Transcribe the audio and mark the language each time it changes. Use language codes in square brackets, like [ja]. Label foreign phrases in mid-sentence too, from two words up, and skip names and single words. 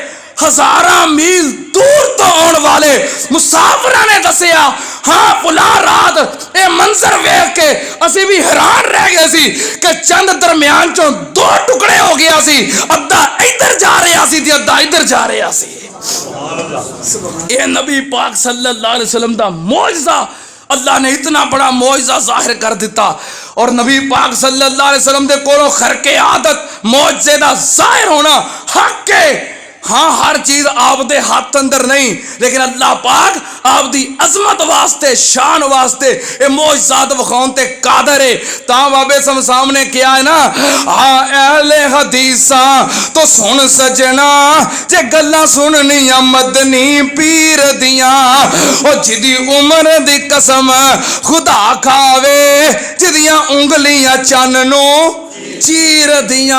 [pa] ہزاراں میل دور توں آنے والے مسافراں نے دسیا، ہاں فلاں رات یہ منظر ویکھ کے اسی بھی حیران رہ گئے سی کہ چند درمیان چوں دو ٹکڑے ہو گیا سی، ادھا ادھر جا رہا سی تے ادھا ادھر جا رہا سی. یہ نبی پاک [ar] صلى الله عليه وسلم [pa] دا معجزہ، اللہ نے اتنا بڑا معجزہ ظاہر کر دتا. اور نبی پاک [ar] صلى الله عليه وسلم [pa] دے کولوں خرق عادت معجزے دا ظاہر ہونا حق ہے. ہاں ہر چیز آپدے ہاتھ اندر نہیں، لیکن اللہ پاک آپدی عظمت واسطے، شان واسطے یہ معجزات وکھاؤن تے قادر ہے. تاں بابے سامنے کیا ہے نا، ہاں اہل حدیثا توں سن سجنا، جے گلاں سننیاں مدنی پیر دیاں، او جدی عمر دی قسم خدا کھاوے، جدیاں انگلیاں چن نوں چیر دیاں.